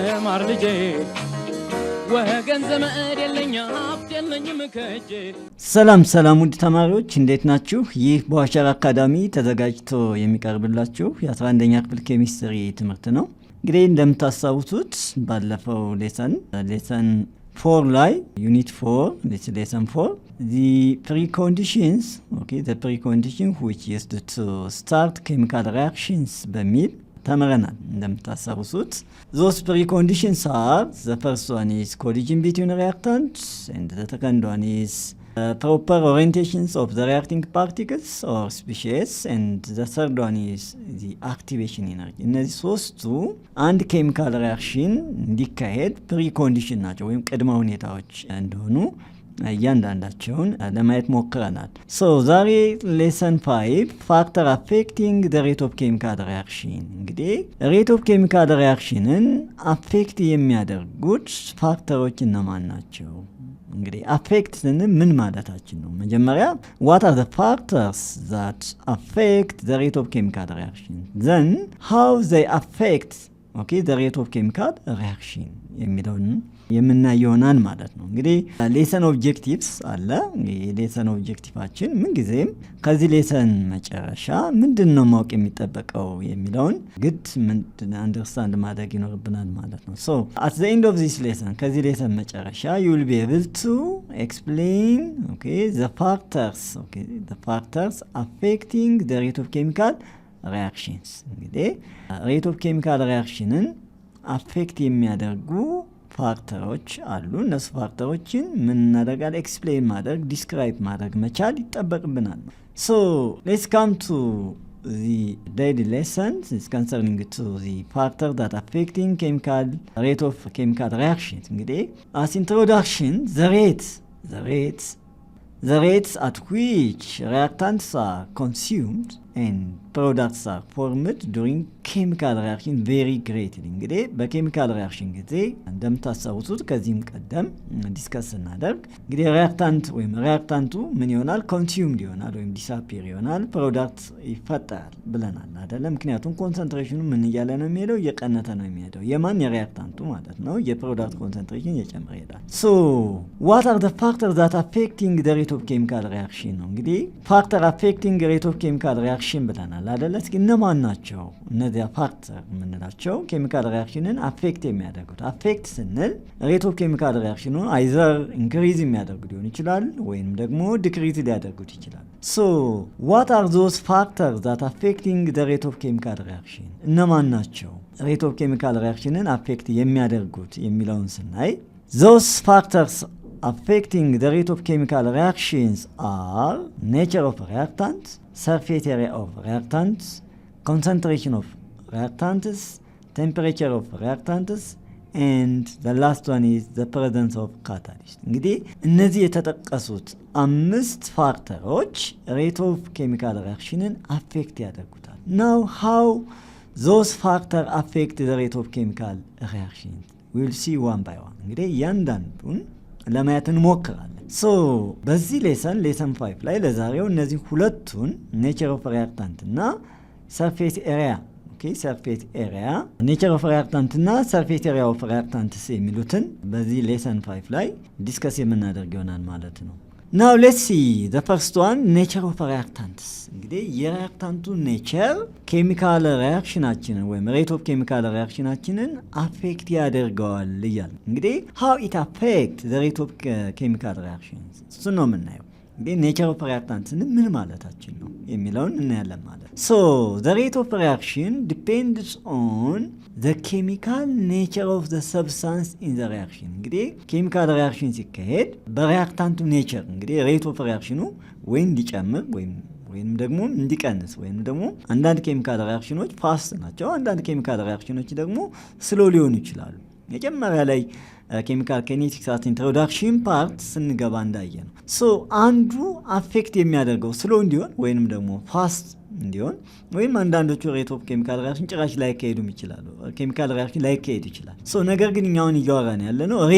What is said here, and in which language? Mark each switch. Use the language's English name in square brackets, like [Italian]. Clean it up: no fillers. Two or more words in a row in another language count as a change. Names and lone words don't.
[Amharic] ተማር ልጄ ወገን ዘመድ የለኝ ሀብት የለኝም ከእጄ። ሰላም ውድ ተማሪዎች እንዴት ናችሁ? ይህ በዋሸራ አካዳሚ ተዘጋጅቶ የሚቀርብላችሁ የ11ኛ ክፍል ኬሚስትሪ ትምህርት ነው። እንግዲህ እንደምታስታውሱት ባለፈው ሌሰን 4 ላይ [English] unit 4 lesson 4 the preconditions the precondition which used to start chemical reactions [Amharic] በሚል ተመረናል። እንደምታስታውሱት [English] those preconditions are the first one is collision between reactants and the second one is proper orientations of the reacting particles or species and the third one is the activation energy. [Amharic] እነዚህ ሶስቱ አንድ [English] chemical reaction [Amharic] እንዲካሄድ ፕሪኮንዲሽን ናቸው ወይም ቅድመ ሁኔታዎች እንደሆኑ እያንዳንዳቸውን ለማየት ሞክረናል። ዛሬ [English] lesson 5 factor affecting the rate of chemical reaction። [Amharic] እንግዲህ [English] rate of chemical reaction affect [Amharic] የሚያደርጉት ፋክተሮች እነማን ናቸው? እንግዲህ አፌክት ስንል ምን ማለታችን ነው? መጀመሪያ [English] what are the factors that affect the rate of chemical reaction, then how they affect the rate of chemical reaction [Amharic] የሚለውን የምናየው ይሆናል ማለት ነው። እንግዲህ [English] lesson objectives [Amharic] አለ። የሌሰን ኦብጀክቲቫችን ምን ጊዜም ከዚህ ሌሰን መጨረሻ ምንድነው ማወቅ የሚጠበቀው የሚለውን ግድ አንደርስታንድ ማድረግ ይኖርብናል ማለት ነው። [English] at the end of this lesson [Amharic] ከዚህ ሌሰን መጨረሻ [English] you will be able to explain the factors affecting the rate of chemical reactions። እንግዲህ rate of chemical reactionን [Amharic] አፌክት የሚያደርጉ ፋክተሮች አሉ። እነሱ ፋክተሮችን ምን እናደርጋለን? ኤክስፕሌን ማድረግ ዲስክራይብ ማድረግ መቻል ይጠበቅብናል። [English] let's come to the daily lessons is concerning to the factor that affecting chemical rate of chemical reactions. እንግዲህ as introduction the rates at which reactants are consumed and products are formed during chemical reaction very greatly። [Amharic] እንግዲህ በኬሚካል ሪአክሽን ጊዜ እንደምታስታውሱት ከዚህም ቀደም ዲስከስ እናደርግ እንግዲህ ሪአክታንቱ ምን ይሆናል? ኮንሱምድ ይሆናል ወይም ዲሳፒር ይሆናል፣ ፕሮዳክት ይፈጠራል ብለናል አይደለ? ምክንያቱም ኮንሰንትሬሽኑ ምን እያለ ነው የሚሄደው? እየቀነተ ነው የሚሄደው። የማን? የሪአክታንቱ ማለት ነው። የፕሮዳክት ኮንሰንትሬሽን እየጨመረ ይሄዳል። [English] what are the factors that affecting the rate of chemical reaction [Amharic] ነው። እንግዲህ ፋክተር [English] affecting rate of chemical reaction [Amharic] ብለናል አይደለ? እስኪ እነማን ናቸው እነዚያ ፋክተር የምንላቸው [English] chemical reaction affect [Amharic] የሚያደርጉት? አፌክት ስንል [English] rate of chemical reaction either increase [Amharic] የሚያደርጉ ሊሆን ይችላል ወይም ደግሞ ዲክሪዝ ሊያደርጉት ይችላል። [English] what are those factors that affecting the rate of chemical reaction? [Amharic] እነማን ናቸው [English] rate of chemical reaction affect [Amharic] የሚያደርጉት የሚለውን ስናይ [English] those factors affecting the rate of chemical reactions are nature of reactants, surface area of reactants, concentration of reactants, temperature of reactants, and the last one is the presence of catalyst። [Amharic] እንግዲህ እነዚህ የተጠቀሱት 5 ፋክተሮች [English] rate of chemical reaction affect [Amharic] ያደርጉታል። [English] now how those factors affect the rate of chemical reaction we will see one by one። [Amharic] እንግዲህ እያንዳንዱን ለማየት እንሞክራለን። በዚህ ሌሰን 5 ላይ ለዛሬው እነዚህ ሁለቱን [English] nature of reactant [Amharic] እና [English] surface area nature of reactant [Amharic] እና [English] surface area of reactants [Amharic] የሚሉትን በዚህ ሌሰን 5 ላይ ዲስከስ የምናደርግ ይሆናል ማለት ነው። [English] now let's see the first one, nature of reactants። [Amharic] እንግዲህ የሪአክታንቱ [English] nature chemical reaction [Amharic] ወይም [English] rate of chemical reaction affect [Amharic] ያደርገዋል እያል እንግዲህ [English] how it affect the rate of chemical reactions [Amharic] እሱ ነው የምናየው። እንግዲህ [English] nature of reactants [Amharic] ምን ማለታችን ነው የሚለውን እናያለን ማለት the [English] rate of reaction depends on the chemical nature of the substance in the reaction። [Amharic] እንግዲህ ኬሚካል ሪአክሽን ሲካሄድ በሪአክታንቱ ኔቸር እንግዲህ [English] rate of reaction [Amharic] ወይ እንዲጨምር ወይም ደግሞ እንዲቀንስ ወይም ደግሞ አንዳንድ [English] chemical reactions [Amharic] ፋስት ናቸው፣ አንዳንድ [English] chemical reactions [Amharic] ደግሞ ስሎ ሊሆኑ ይችላሉ። መጀመሪያ ላይ [English] chemical kinetics at introduction part [Amharic] ስንገባ እንዳየ ነው። አንዱ አፌክት የሚያደርገው ስሎ እንዲሆን ወይንም ደግሞ ፋስት እንዲሆን ወይም አንዳንዶቹ [English] rate of chemical reaction [Amharic] ጭራሽ ላይ ከሄዱም ይችላሉ። [English] chemical reaction [Amharic] ላይ ከሄድ ይችላል። ነገር ግን እኛውን እያወራን ያለ ነው